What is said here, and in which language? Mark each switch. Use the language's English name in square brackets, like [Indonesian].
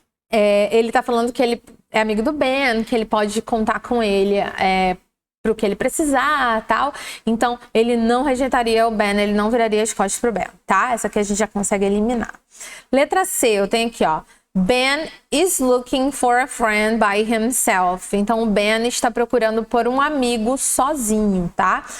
[Portuguese] Ele tá falando que ele é amigo do Ben, que ele pode contar com ele pro que ele precisar, tal. Então, ele não rejeitaria o Ben, ele não viraria as costas pro Ben, tá? Essa aqui a gente já consegue eliminar. Letra C, eu tenho aqui, ó. [English] Ben is looking for a friend by himself. [Portuguese] Então, o Ben está procurando por um amigo sozinho, tá?